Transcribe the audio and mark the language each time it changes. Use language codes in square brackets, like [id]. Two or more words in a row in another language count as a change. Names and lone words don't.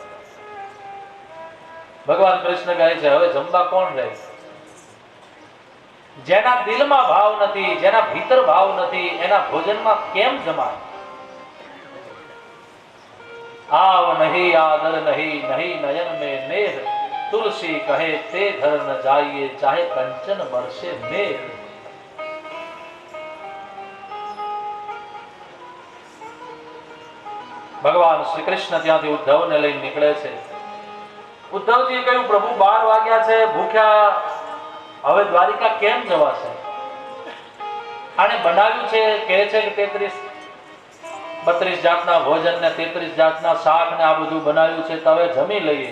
[gu] ભગવાન કૃષ્ણ કહે છે, હવે જમવા કોણ રહે? જેના દિલમાં ભાવ નથી, જેના ભીતર ભાવ નથી, એના ભોજનમાં કેમ જમાય? [hi] आव नहीं आदर नहीं, नहीं नयन में नेह, तुलसी कहे ते धर न जाइए, चाहे कंचन बरसे मेघ. [gu] ભગવાન શ્રી કૃષ્ણ ત્યાંથી ઉદ્ધવને લઈને નીકળે છે. ઉદ્ધવજીએ કહ્યું, પ્રભુ 12 વાગ્યા છે, ભૂખ્યા, હવે દ્વારિકા કેમ જવાશે? આને બનાવ્યું છે, કહે છે કે 32 જાતના ભોજન ને 33 જાતના શાક ને આ બધું બનાવ્યું છે, તો હવે જમી લઈએ.